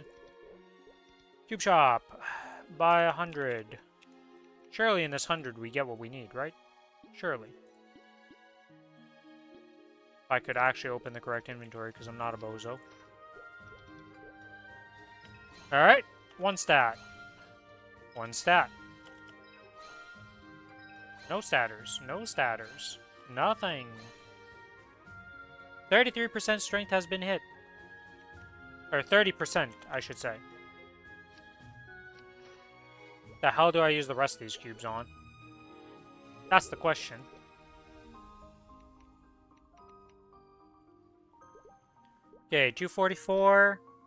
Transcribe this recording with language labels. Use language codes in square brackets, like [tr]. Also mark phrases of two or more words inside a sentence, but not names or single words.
[en] Cube shop. Buy 100. Surely in this 100 we get what we need, right? Surely. If I could actually open the correct inventory, because I'm not a bozo. Alright. 1 stat. 1 stat. No statters. No statters. Nothing. 33% strength has been hit. Or 30%, I should say. The hell do I use the rest of these cubes on? That's the question. Okay, 244.